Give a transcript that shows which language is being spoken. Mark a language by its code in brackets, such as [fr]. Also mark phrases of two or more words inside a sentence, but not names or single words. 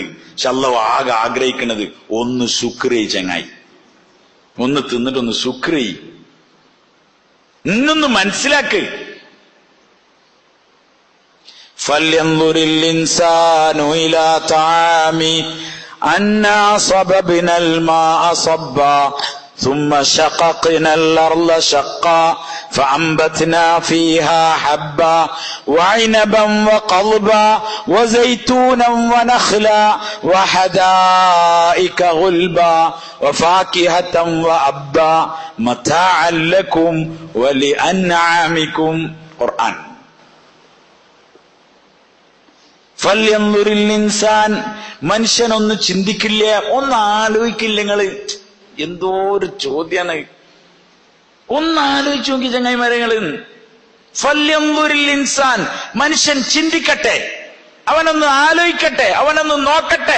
[ml] പക്ഷെ അള്ളാഹ് ആകെ ആഗ്രഹിക്കുന്നത് ഒന്ന് ശുക്രി ചങ്ങായി, ഒന്ന് തിന്നിട്ടൊന്ന് ശുക്രി. ഇന്നൊന്ന് മനസ്സിലാക്ക്. [ar] فلينظر الإنسان إلى طعامه أنا صببنا الماء صبا ثم شققنا الأرض شقا فأنبتنا فيها حبا وعنبا وقضبا وزيتونا ونخلا وحدائق غلبا وفاكهة وأبا متاعا لكم ولأنعامكم. [ml] ഖുർആൻ. [ar] فلينظر الإنسان, [ml] മനുഷ്യനൊന്ന് ചിന്തിക്കില്ലേ, ഒന്ന് ആലോചിക്കില്ല? നിങ്ങള് എന്തോ ഒരു ചോദ്യാണ്. ഒന്ന് ആലോചിച്ചു നോക്കി ചങ്ങായിമാരങ്ങള്. [ar] فلينظر الإنسان, [ml] മനുഷ്യൻ ചിന്തിക്കട്ടെ, അവനൊന്ന് ആലോചിക്കട്ടെ, അവനൊന്ന് നോക്കട്ടെ.